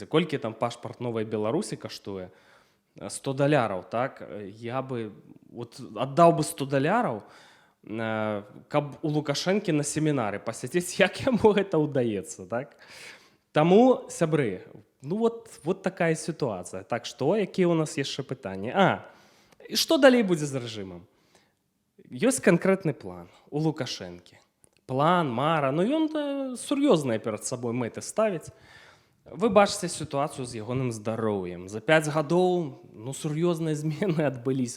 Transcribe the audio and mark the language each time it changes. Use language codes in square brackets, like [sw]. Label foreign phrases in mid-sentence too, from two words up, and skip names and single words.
[be] Колькі там пашпарт Новай Беларусі каштуе? $100, так? Я бы вот аддаў бы $100, каб у Лукашэнкі на семінары пасядзець, як яму гэта ўдаецца, так? Таму, сябры, [ru] ну вот такая ситуация. Так что, какие у нас [be] яшчэ пытанні? І што далей будзе з рэжымам? Ёсць канкрэтны план у Лукашэнкі. План, мара, ну ён сур'ёзныя перад сабой мэты ставіць. Вы бачыце сітуацыю з ягоным здароўем. За 5 гадоў, ну, сур'ёзныя змены адбыліся.